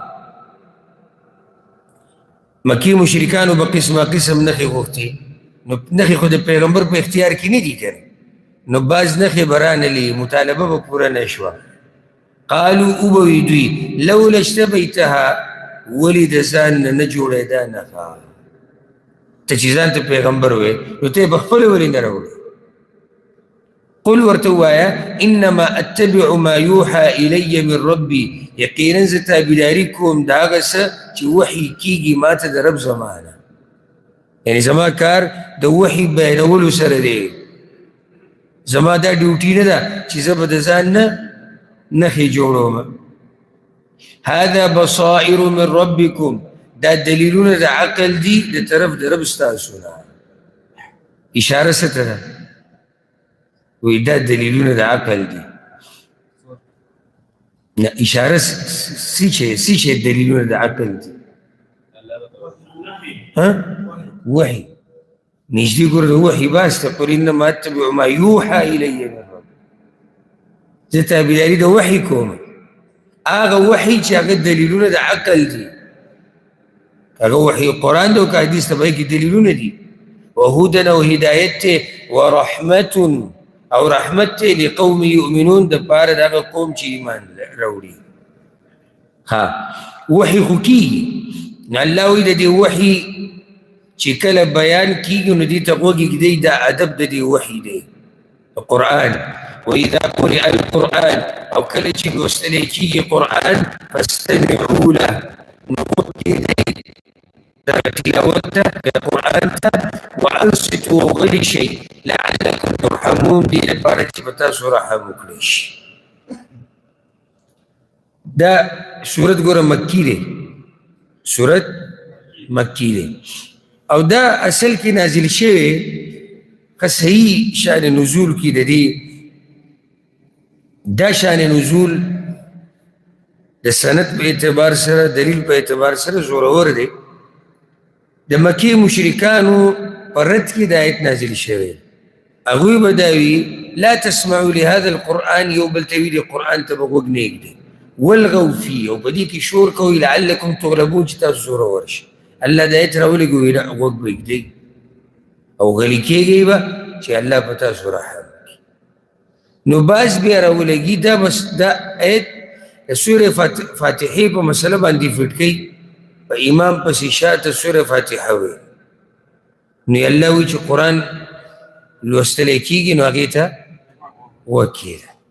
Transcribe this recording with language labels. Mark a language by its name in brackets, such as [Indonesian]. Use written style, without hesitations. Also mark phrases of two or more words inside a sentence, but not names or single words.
[Pashto] مکي مشرکانو به قسمه قسم نښې غوښتې نو نښې خو د پیغمبر په اختیار کې نه دي که نو بعض نښې به رانلې مطالبه به پوره نه شوه قالو وبوي دوی [Arabic] لولا اشتبیتها [Pashto] ولې د ځان نه نه جوړېده نښه ته چې ځان ته پیغمبر وې نو ته یې به خپله ولې نه راوړې قل ورته ووایه انما [Arabic] اتبع ما یوحى الی من ربي [Pashto] یقینا زه تابعداري کوم د هغه څه چې وحي کېږي ما ته د رب زما نه یعنی زما کار د وحي بیانولو سره دی زما دا ډیوټي نه ده چې زه به د ځان نه نښې جوړوم [Arabic] هذا بصائر من ربكم [Pashto] دا دلیلونه د عقل دي د طرف د رب ستاسو نه اشاره څه ته ده وایي دا دلیلونه د عقل دي نه اشاره څه شی دلیلونه د عقل دي وحي نږدې ګوره د وحي باس ته [Arabic] قل انما اتبع ما یوحى الی من رب [Pashto] زه تابعداري د وحي کوم هغه وحي چې هغه دلیلونه د عقل دي هغه وحي قرآن دی او که حدیث ته به کې دلیلونه دي وهدى او هدایت ته ورحمة او رحمت ته [Arabic] لقوم یؤمنون [Pashto] د پاره د هغه قوم چې ایمان راوړي وحي خو کېږي نو الله وایي د دې وحي چې کله بیان کېږي نو دې ته غوږ ږدئ دا ادب د دې وحي دی قرآن [Arabic] وإذا قرئ القرآن [Pashto] أو كل شيء لوستلی کېږي قرآن [Arabic] فاستمعوا له [Pashto] نو غوږ کېږدئ دا تلاوت ته د قرآن ته وانصتوا غلي شئ [Arabic] لعلكم ترحمون [Pashto] دې لپاره چې به تاسو رحم وکړئ شي دا سورت ګوره مکي دی سورت مکي دی او دا اصل کې نازل شوی که صحیح شان نزول کې د دې دا شان نزول د سند په اعتبار سره دلیل په اعتبار سره زورور دی د مکې مشرکانو په رد کې د آیت نازل شوی هغوی به دا وي [Arabic] لا تسمعوا لهذا القرآن [Pashto] یو بل ته وي د قرآن ته به غوږ نه ایږدئ [Arabic] والغوا فيه [Pashto] او په دې کې شور کوئ [Arabic] لعلکم تغلبون [Pashto] چې تاسو زورور شئ الله د آیت راولېږي وایي نه غوږ به ایږدئ او غلي کېږئ به چې الله په تاسو رحم وکړي نو باز بیا راولېږي دا آیت د سورې فاتحې په مسله باندې فټ کوي په امام پسې شاته سورې فاتحه وایي نو الله وایي چې قرآن لوستلی کېږي نو هغې ته وکړه